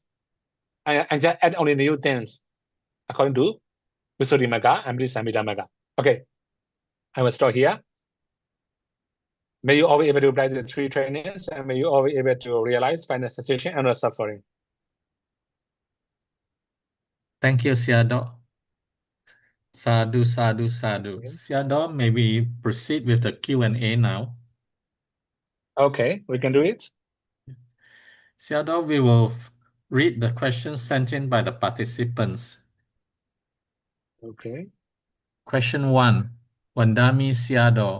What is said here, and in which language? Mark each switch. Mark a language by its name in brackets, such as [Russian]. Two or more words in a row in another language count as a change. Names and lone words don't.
[English] I just add only new things according to Visuddhimagga and Paṭisamphidamagga. Okay, I will stop here. May you all be able to practice the 3 trainings, and may you all be able to realize final cessation and no suffering. Thank you, Sayadaw. [Pali] Sadhu, sadhu, sadhu. [English] Okay. Sayadaw, may we proceed with the Q&A now? Okay, we can do it. Sayadaw, we will read the questions sent in by the participants. Okay. Question 1. Vandami Sayadaw.